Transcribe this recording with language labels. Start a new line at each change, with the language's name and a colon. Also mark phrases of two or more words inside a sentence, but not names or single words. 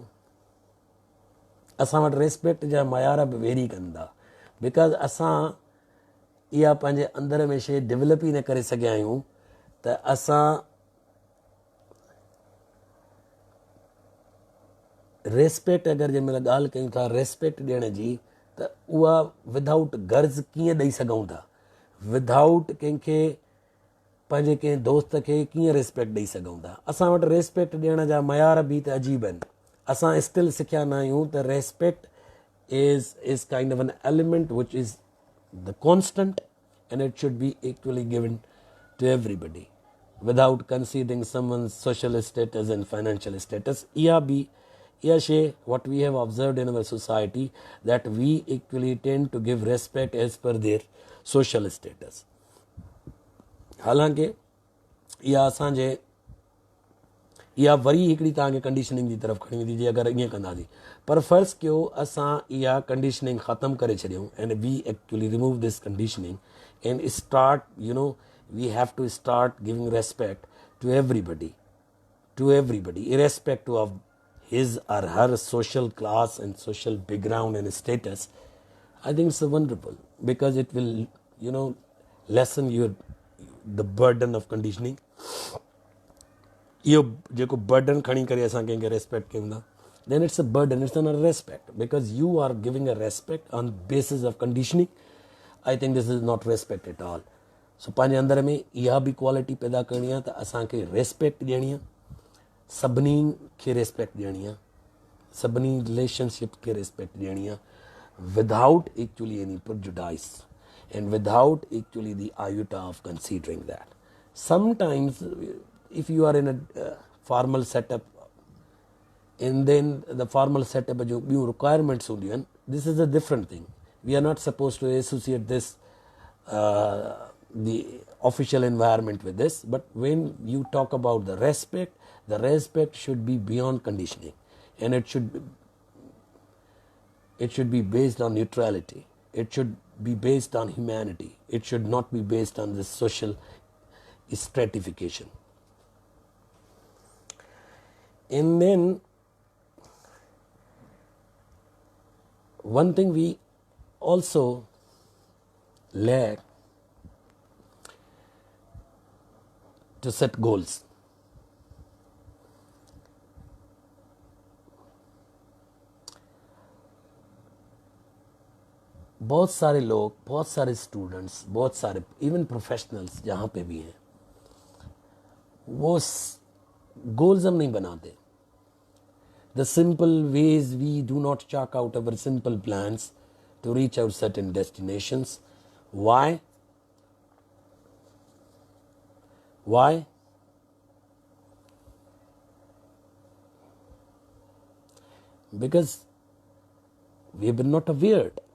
Sindhi: असां वटि रिस्पेक्ट जा मयार बि वेरी कंदा, बिकॉज़ असां इहा पंहिंजे अंदर में शइ डेवलप ई न करे सघिया आहियूं त असां रिस्पेक्ट अगरि जंहिं महिल ॻाल्हि कयूं था रिस्पेक्ट ॾियण जी, त उहा विदाउट गर्ज़ कीअं ॾेई सघूं था, विदाउट कंहिंखे पंहिंजे कंहिं दोस्त खे कीअं रिस्पेक्ट ॾेई सघूं था। असां वटि रिस्पेक्ट ॾियण जा मयार बि त अजीब आहिनि। असां स्टिल सिखिया न आहियूं त
English: रेस्पेक्ट is kind of an element which is the constant and it should be equally given to everybody without considering someone's social status and financial status. What we have observed in our society, that we equally tend to give respect as per their social status.
Sindhi: हालांकि इहा वरी हिकिड़ी तव्हांखे कंडीशनिंग जी तरफ़ खणी वेंदी, जीअं अगरि ईअं कंदासीं। पर फ़र्ज़ु कयो असां इहा कंडीशनिंग ख़तमु करे छॾियूं
English: and we actually remove this conditioning and start, we have to start giving respect to everybody, irrespective of his or her social class and social background and status. I think it's wonderful because it will, lessen the burden of conditioning.
Sindhi: इहो जेको बर्डन खणी करे असां कंहिंखे रेस्पेक्ट कयूं था,
English: then it's a burden, it's not a respect, because you are giving a respect on basis of conditioning. I think this is not respect at all.
Sindhi: So पंहिंजे अंदर में इहा बि क्वालिटी पैदा करणी आहे त असांखे रेस्पेक्ट ॾियणी आहे, सभिनी खे रेस्पेक्ट ॾियणी आहे, सभिनी रिलेशनशिप खे रेस्पेक्ट ॾियणी आहे,
English: without actually any prejudice and without actually the iota of considering that. Sometimes if you are in a formal setup and then the formal setup
Sindhi: जो ॿियूं
English: requirements
Sindhi: हूंदियूं आहिनि,
English: this is a different thing. We are not supposed to associate this the official environment with this, but when you talk about the respect should be beyond conditioning, and it should be based on neutrality, it should be based on humanity, it should not be based on this social stratification. And then one thing we also lack to set goals.
Hindi: बहुत सारे लोग, बहुत सारे स्टूडेंट्स, बहुत सारे
English: even professionals
Hindi: जहाँ पे भी हैं, वो गोल्स हम नहीं बनाते.
English: The simple ways we do not chalk out our simple plans to reach out certain destinations. Why? Why? Because we have been not aware.